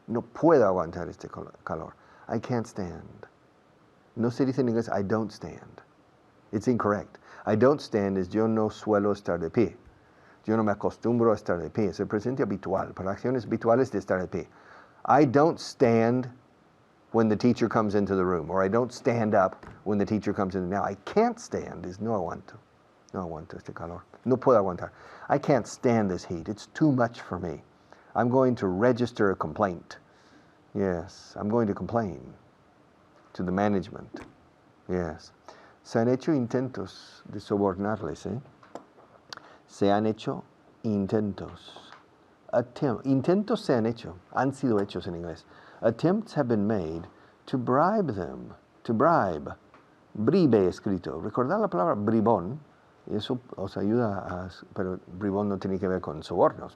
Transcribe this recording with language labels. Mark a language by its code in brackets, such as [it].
[es] No puedo aguantar este calor. [en] I can't stand. [es] No se dice en inglés, [en] I don't stand. It's incorrect. I don't stand is [es] yo no suelo estar de pie. Yo no me acostumbro a estar de pie. Es el presente habitual. Para acciones habituales de estar de pie. [en] I don't stand when the teacher comes into the room, or I don't stand up when the teacher comes in. Now, I can't stand is [es] no aguanto. No aguanto este calor. No puedo aguantar. [en] I can't stand this heat. It's too much for me. I'm going to register a complaint. Yes, I'm going to complain to the management. Yes. [es] Se han hecho intentos de sobornarles, ¿eh? Se han hecho intentos. Intentos se han hecho. Han sido hechos en inglés. [en] Attempts have been made to bribe them. To bribe. Bribe escrito. [es] Recordad la palabra bribón. Y eso os ayuda a... Pero bribón no tiene que ver con sobornos.